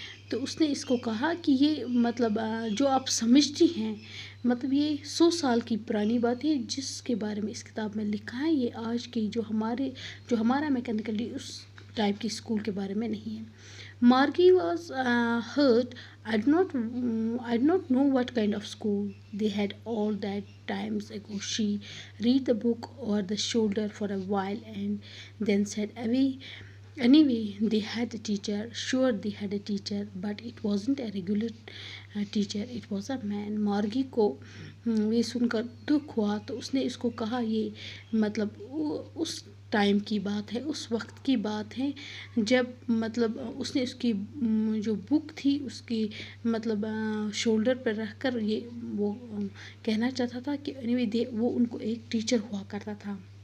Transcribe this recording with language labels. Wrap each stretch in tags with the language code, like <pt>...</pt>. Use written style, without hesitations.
<hi>तो उसने इसको कहा कि ये मतलब जो आप समझती हैं मतलब ये 100 साल की पुरानी बात है जिसके बारे में इस किताब में लिखा है, ये आज की जो हमारा मैकेनिकली उस टाइप की स्कूल के बारे में नहीं है.</hi> <en>Margie was hurt. I did not know what kind of school they had all that times ago. She read the book over the shoulder for a while and then said, Anyway, they had a teacher. Sure, they had a teacher, but it wasn't a regular teacher. It was a man.</en> <hi>मार्गी को ये सुनकर दुख हुआ, तो उसने इसको कहा ये मतलब उस टाइम की बात है, उस वक्त की बात है जब मतलब उसने उसकी जो बुक थी उसकी मतलब शोल्डर पर रख कर ये वो कहना चाहता था कि anyway वो उनको एक टीचर हुआ करता था.</hi>